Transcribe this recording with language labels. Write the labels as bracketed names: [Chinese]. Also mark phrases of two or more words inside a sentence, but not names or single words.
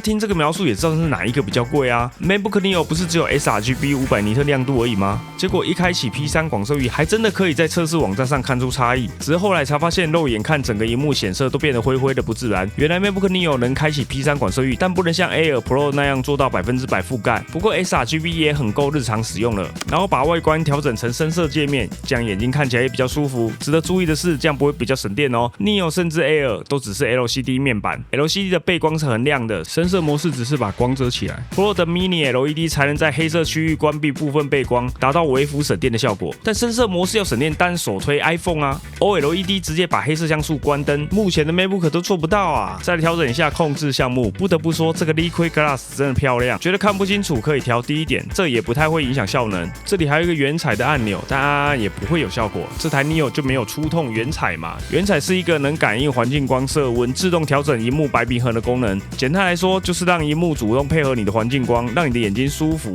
[Chinese] 聽這個描述也知道是哪一個比較貴啊。MacBook Neo 不是只有sRGB 500尼特亮度而已嗎？結果一開啟 P3 廣色域，還真的可以在測試網站上看出差異。只是後來才發現，肉眼看整個螢幕顯色都變得灰灰的不自然。原來 MacBook Neo 能開啟 P3 廣色域，但不能像 Air Pro 那樣做到100%覆蓋。不過 sRGB 也很夠日常使用了。然後把外觀調整成深色界面，這樣眼睛看起來也比較舒服。值得注意的是，這樣不會比較省電哦。Neo 甚至 Air 都只是 LCD 面板，LCD 的背光是很亮的，深色模式只是把光遮起來。Pro 的 [English] Mini LED [Chinese] 才能在黑色區域關閉部分背光，達到微幅省電的效果。但深色模式要省電，單手推 iPhone 啊 ，OLED 直接把黑色像素關燈，目前的 MacBook 都做不到啊。再來調整一下控制項目，不得不說這個 Liquid Glass 真的漂亮，覺得看不清楚可以調低一點，這也不太會影響效能。這裡還有一個原彩的按鈕，但按按也不會有效果。這台 Neo 就沒有觸痛原彩嘛？原彩是一個能感應環境光色溫、自動調整螢幕白平衡的功能。簡單來說，就是讓螢幕主動配合你的環境光，讓你的眼睛舒服。